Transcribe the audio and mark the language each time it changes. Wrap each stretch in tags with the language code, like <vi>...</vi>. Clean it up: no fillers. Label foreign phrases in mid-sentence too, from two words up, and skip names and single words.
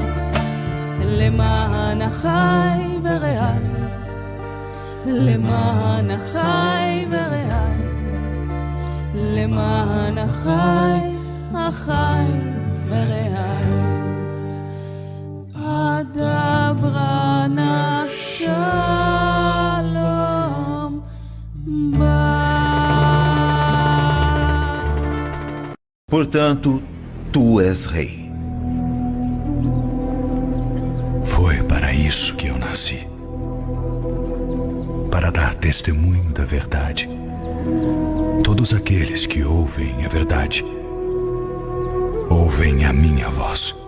<he>למען אחי ורעי, למען אחי ורעי, למען אחי, אחי ורעי, אדברה נשלום בה.</he> <pt>Portanto, tu és rei. Foi para isso que eu nasci. Para dar testemunho da verdade. Todos aqueles que ouvem a verdade, ouvem a minha voz.</pt>